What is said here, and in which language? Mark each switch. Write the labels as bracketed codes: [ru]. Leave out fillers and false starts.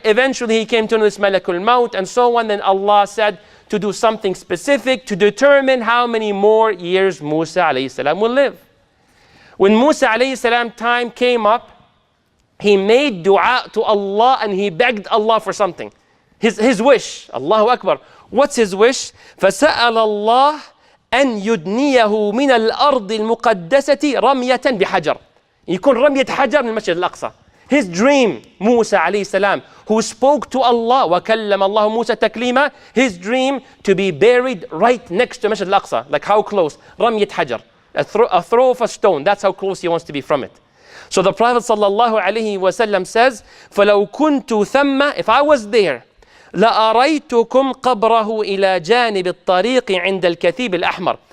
[en] Eventually he came to know this Malak al-Maut and so on. Then Allah said to do something specific to determine how many more years Musa alayhis salam will live. When Musa alayhis salam time came up, he made dua to Allah and he begged Allah for something. His wish. Allahu Akbar. What's his wish? [ar] فَسَأَلَ اللَّهِ أن يدنيه من الأرض المقدسة رمية بحجر. يكون رمية حجر من المسجد الأقصى. [en] His dream, Musa alayhi salam, who spoke to Allah, [ar] وَكَلَّمَ اللَّهُ مُوسَى تَكْلِيمًا, [en] his dream to be buried right next to Masjid Al Aqsa. Like how close? [ar] رمية حجر. [en] A throw of a stone. That's how close he wants to be from it. So the Prophet sallallahu alayhi wa sallam says, [ar] فَلَوْ كُنْتُ ثَمَّ, [en] if I was there, [ar] لأريتكم قبره إلى جانب الطريق عند الكثيب الأحمر.